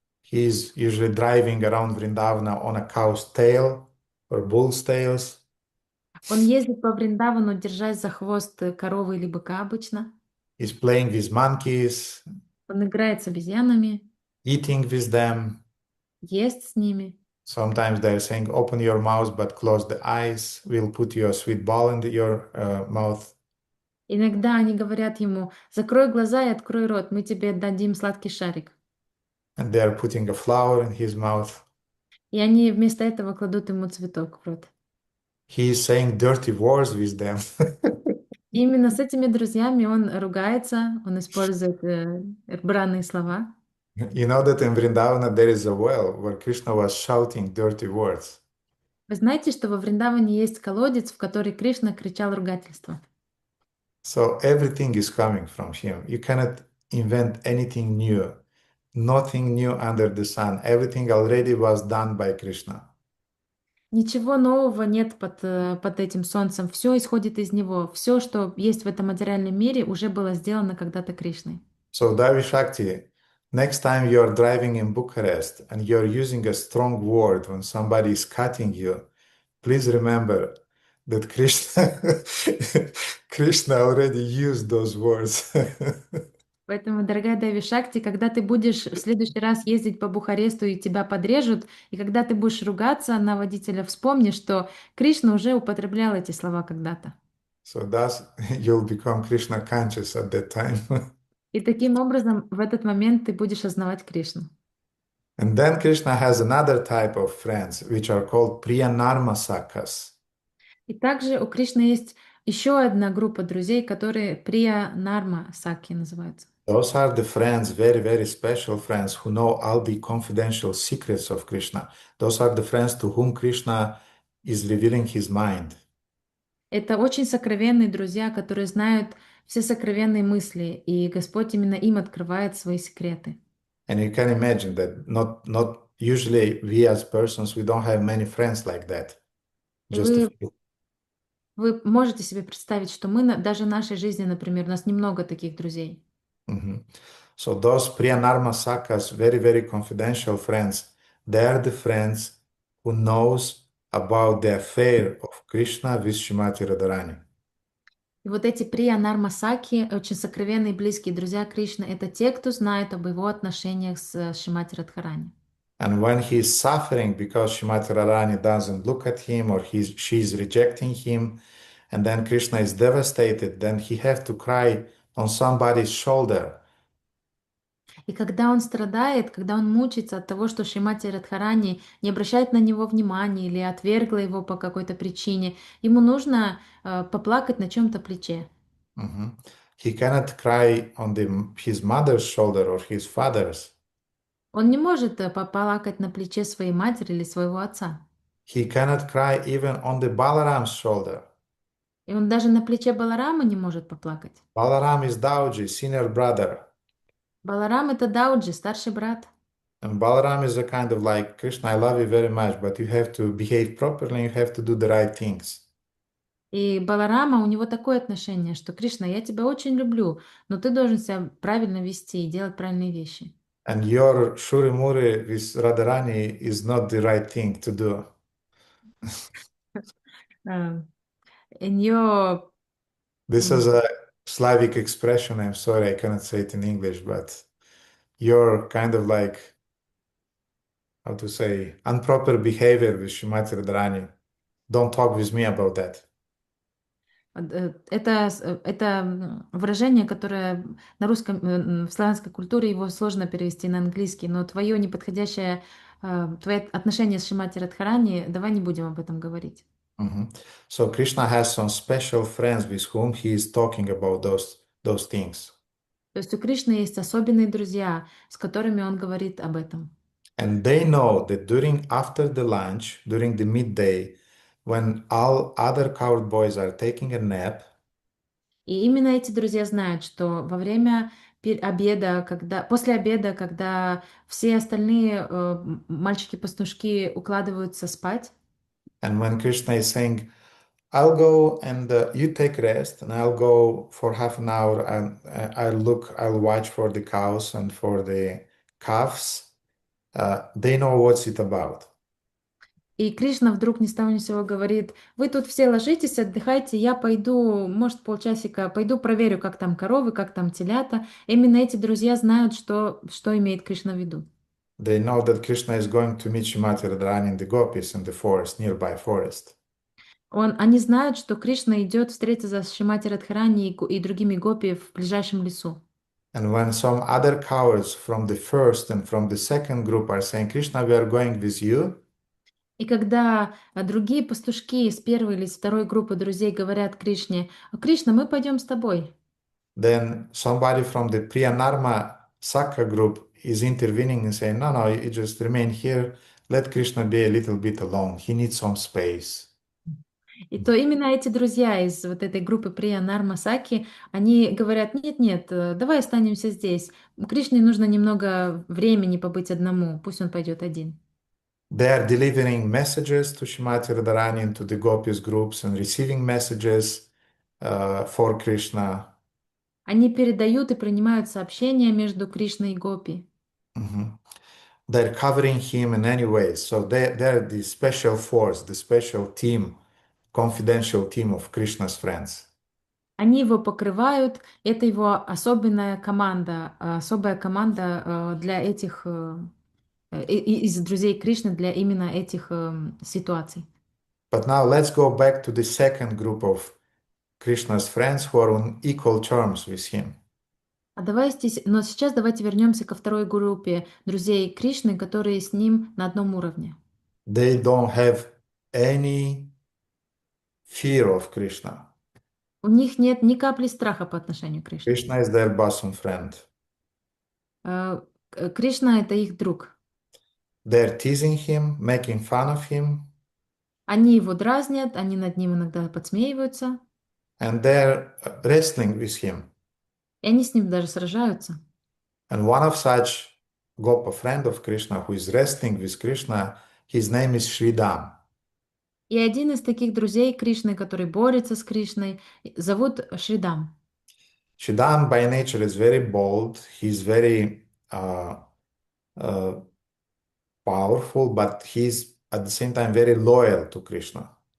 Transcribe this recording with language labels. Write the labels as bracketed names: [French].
[English] He is usually driving around Vrindavana on a cow's tail or bull's tails. [Russian] Он ездит по Вриндавану, держась за хвост коровы или быка обычно. [English] He's playing with monkeys, [Russian] Он играет с обезьянами, [English] eating with them. [Russian] ест с ними. [English] Sometimes they're saying, open your mouth, but close the eyes. We'll put your sweet ball into your mouth. [Russian] Иногда они говорят ему: закрой глаза и открой рот, мы тебе дадим сладкий шарик. [English] And they're putting a flower in his mouth. [Russian] И они вместо этого кладут ему цветок в рот. [English] He is saying dirty words with them. [Russian] И именно с этими друзьями он ругается, он использует бранные слова. [English] You know that in Vrindavana there is a well where Krishna was shouting dirty words. [Russian] Вы знаете, что во Вриндаване есть колодец, в который Кришна кричал ругательство. [English] So everything is coming from him. You cannot invent anything new. Nothing new under the sun. Everything already was done by Krishna. [Russian] Ничего нового нет под этим солнцем. Все исходит из него. Все, что есть в этом материальном мире, уже было сделано когда-то Кришной. [English] So Devi Shakti, next time you're driving in Bucharest and you're using a strong word when somebody is cutting you, please remember that Krishna already used those words. [Russian] Поэтому, дорогая Деви Шакти, когда ты будешь в следующий раз ездить по Бухаресту и тебя подрежут, и когда ты будешь ругаться на водителя, вспомни, что Кришна уже употреблял эти слова когда-то. [English] So thus you'll become Krishna conscious at that time. [Russian] И таким образом в этот момент ты будешь осознавать Кришну. [English] And then Krishna has another type of friends, which are called Priyanarmasakas. [Russian] И также у Кришны есть еще одна группа друзей, которые Прия Нарма Саки называются. [English] Those are the friends, very, very special friends who know all the confidential secrets of Krishna. Those are the friends to whom Krishna is revealing his mind. [Russian] Это очень сокровенные друзья, которые знают все сокровенные мысли, и Господь именно им открывает свои секреты. [English] And you can imagine that not usually we as persons, we don't have many friends like that. [Russian] И [English] Just a few. [Russian] вы можете себе представить, что мы даже в нашей жизни, например, у нас немного таких друзей. Mhm. [English] So those Priyanarmasakas, very, very confidential friends, they are the friends who knows about the affair of Krishna with Srimati Radharani. [Russian] И вот эти Прия Нарма Саки, очень сокровенные и близкие друзья Кришны, это те, кто знает об его отношениях с Шримати Радхарани. [English] And when he is suffering because Srimati Radharani doesn't look at him or she's rejecting him, and then Krishna is devastated, then he have to cry on somebody's shoulder. [Russian] И когда он страдает, когда он мучается от того, что Шримати Радхарани не обращает на него внимания или отвергла его по какой-то причине, ему нужно поплакать на чем-то плече. Mhm. [English] He cannot cry on his mother's shoulder or his father's. [Russian] Он не может поплакать на плече своей матери или своего отца. [English] He cannot cry even on the Balaram's shoulder. [Russian] И он даже на плече Баларама не может поплакать. [English] Balaram is Dauji, senior brother. [Russian] Баларам — это Дауджи, старший брат. [English] And Balaram is a kind of like, Krishna, I love you very much, but you have to behave properly, you have to do the right things. [Russian] И Баларама, у него такое отношение, что Кришна, я тебя очень люблю, но ты должен себя правильно вести и делать правильные вещи. [English] And your Shurimuri with Radharani is not the right thing to do. In your This is a Slavic expression. I'm sorry, I cannot say it in English, but your kind of like, how to say, improper behavior with Srimati Radharani. Don't talk with me about that. [Russian] Это выражение, которое на русском, в славянской культуре его сложно перевести на английский, но твое неподходящее, твои отношения с Шримати Радхарани, давай не будем об этом говорить. Mhm. [English] So Krishna has some special friends with whom he is talking about those things. [Russian] То есть у Кришны есть особенные друзья, с которыми он говорит об этом. [English] And they know that after the lunch, during the midday, when all other coward boys are taking a nap, [Russian] И именно эти друзья знают, что во время обеда, после обеда, когда все остальные мальчики-пастушки укладываются спать, [English] and when Krishna is saying, I'll go and you take rest, and I'll go for half an hour and I'll watch for the cows and for the calves, they know what's it about. [Russian] и Кришна вдруг ни с того ни с сего говорит: вы тут все ложитесь, отдыхайте, я пойду, может, полчасика, пойду проверю, как там коровы, как там телята. Именно эти друзья знают, что имеет Кришна в виду. [English] They know that Krishna is going to meet Srimati Radharani and the gopis in the forest, nearby forest. [Russian] Они знают, что Кришна идет встретиться с Шримати Радхарани и другими гопи в ближайшем лесу. [English] And when some other cowards from the first and from the second group are saying, Krishna, we are going with you, [Russian] И когда другие пастушки из первой или из второй группы друзей говорят Кришне: Кришна, мы пойдем с тобой, [English] then somebody from the Priyanarma Sakha group is intervening and saying, no, you just remain here. Let Krishna be a little bit alone. He needs some space. [Russian] И то именно эти друзья из вот этой группы Прия Нармасаки, они говорят, нет, давай останемся здесь. Кришне нужно немного времени побыть одному, пусть он пойдет один. [English] They are delivering messages to Shrimati Radharani and to the gopis groups and receiving messages for Krishna. [Russian] Они передают и принимают сообщения между Кришной и Гопи. Mhm. [English] They're covering him in any way. So they're the special force, the special team, confidential team of Krishna's friends. [Russian] Они его покрывают, это его особая команда для этих, из друзей Кришны для именно этих ситуаций. [English] But now let's go back to the second group of Krishna's friends who are on equal terms with him. [Russian] Но сейчас давайте вернемся ко второй группе друзей Кришны, которые с ним на одном уровне. [English] They don't have any fear of Krishna. [Russian] У них нет ни капли страха по отношению к Кришне. [English] Krishna is their bosom friend. [Russian] Кришна — это их друг. [English] They're teasing him, making fun of him, [Russian] Они его дразнят, они над ним иногда подсмеиваются, [English] and they're wrestling with him. [Russian] и они с ним даже сражаются. [English] And one of such Gopa friend of Krishna who is wrestling with Krishna, his name is Sridham. [Russian] И один из таких друзей Кришны, который борется с Кришной, зовут Шридам. [English] Sridham by nature is very bold. He's very powerful, but he's at the same time very loyal to Krishna.